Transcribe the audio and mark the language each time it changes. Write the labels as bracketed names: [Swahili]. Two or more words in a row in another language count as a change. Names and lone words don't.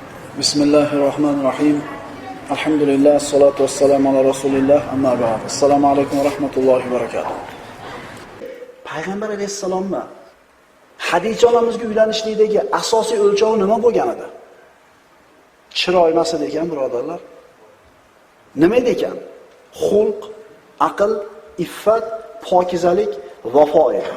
[Arabic] بسم الله الرحمن الرحيم. الحمد لله، الصلاة والسلام على رسول الله، أما بعد. السلام عليكم ورحمة الله وبركاته. [Uzbek] Payg'ambar alayhissalomni Xadicha onamizga uylanishlikdagi asosiy o'lchovi nima bo'lgan edi? Chiroy emas edi ekan, birodarlar. Nima edi ekan? Xulq, aql, iffat, pokizalik, vafo edi.